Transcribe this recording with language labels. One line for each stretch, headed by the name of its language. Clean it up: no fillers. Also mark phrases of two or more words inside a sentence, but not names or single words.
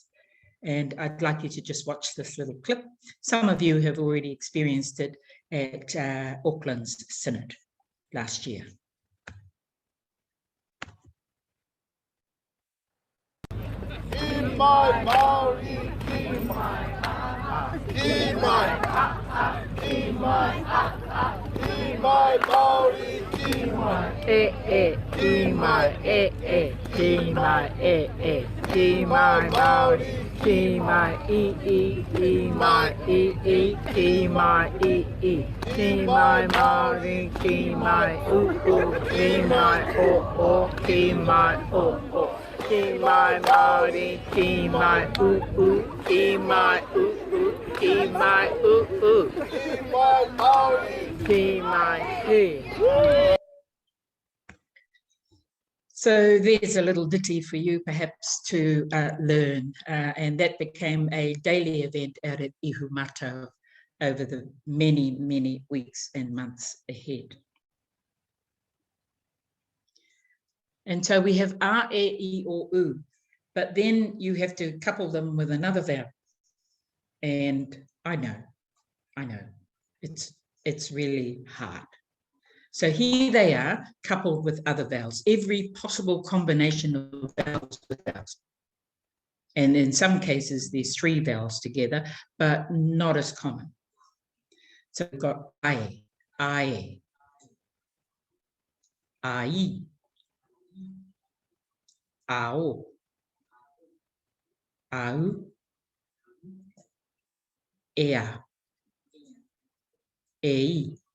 English: And I'd like you to just watch this little clip. Some of you have already experienced it at Auckland's Synod last year. In my Māori, in my
Māori: ki mai, ki mai, ki mai, Māori, ki mai. Ki mai, ki mai, ki mai, Māori, ki mai, ki mai, ki mai, ki mai, Māori, ki mai, ki mai, ki mai, ki mai, Māori, ki mai, ki mai, ki mai, Ki mai, Māori. ki mai,
English: So there's a little ditty for you perhaps to learn, and that became a daily event out at Ihumātao over the many, many weeks and months ahead. And so we have a, e, I, o, u, but then you have to couple them with another vowel. And I know, it's really hard. So here they are, coupled with other vowels, every possible combination of vowels with vowels. And in some cases, there's 3 vowels together, but not as common. So we've got
Māori: ai, ai, ao, au, ea, ei,